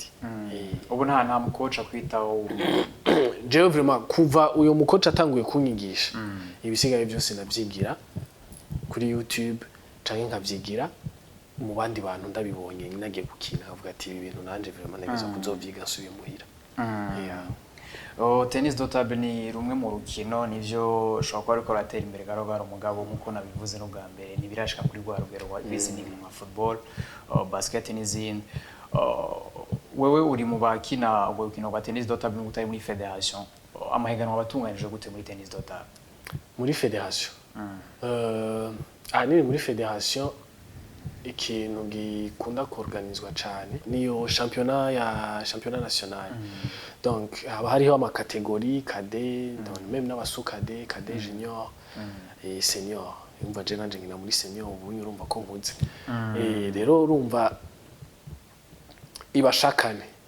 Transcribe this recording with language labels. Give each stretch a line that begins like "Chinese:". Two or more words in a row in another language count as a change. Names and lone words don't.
Rundi: ubu nta mu coach akwitaho
French: je vraiment
Rundi: kuva uyo mu coach atanguye kunyigisha ibisigaye byose nabyigira kuri YouTube canke nkabyigira mu bandi bantu ndabibonye nagiye gukina avuga ati ibi bintu nanje vraiment nageza kuzovyiga nsubiye muhira
French: tennis do table
Rundi: ni rumwe mu rukino nivyo ushobora kuba ariko ratera imbere garogara umugabo nkuko nabivuze no bwa mbere nibirashika kuri rwa rugero rwa listening mu
French: football basket
Rundi: n'izindi wewe uri mu bakina ubwo rukino rwa
French: tennis do table
Rundi: n'utari muri federation amahiganwa abatunganije gute muri
French: tennis do table
Rundi: muri federation nini muri federation ikintu gikunda kuorganizwa cyane niyo
French: championnat national
Rundi: donc haba hariho ama
French: catégorie cadet
Rundi: donc même n'abasu
French: cadet junior et senior
Rundi: umva je nanje ngina muri senior ubu urumva ko nkuze rero urumva ibashakane